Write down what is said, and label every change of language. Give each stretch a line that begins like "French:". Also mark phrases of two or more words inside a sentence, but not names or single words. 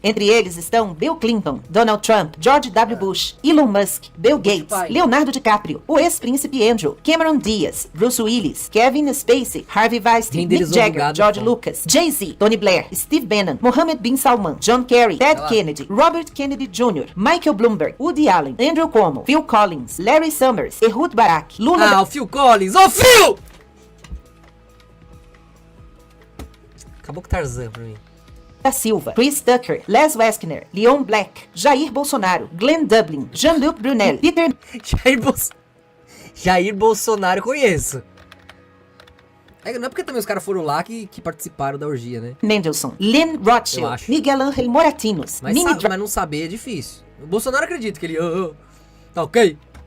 Portuguese: Entre eles estão Bill Clinton, Donald Trump, George W. Bush, Elon Musk, Bill Gates, Leonardo DiCaprio, o ex-príncipe Andrew, Cameron Diaz, Bruce Willis, Kevin Spacey, Harvey Weinstein, Mick Jagger, George Lucas, Jay-Z, Tony Blair, Steve Bannon, Mohammed bin Salman, John Kerry, Ted Kennedy, Robert Kennedy Jr., Michael Bloomberg, Woody Allen, Andrew Cuomo, Phil Collins, Larry Summers, Ehud Barak, Lula... o Phil Collins! Ô, Phil! Acabou com Tarzan pra mim. da Silva, Chris Tucker, Les Wexner, Leon Black, Jair Bolsonaro, Glenn Dublin, Jean-Luc Brunel, Peter... Jair Bolsonaro eu conheço. Não é porque também os caras foram lá que participaram da orgia, né? Mendelssohn, Lynn Rothschild, Miguel Ángel Moratinos, mas não saber é difícil. O Bolsonaro acredita que ele... tá ok?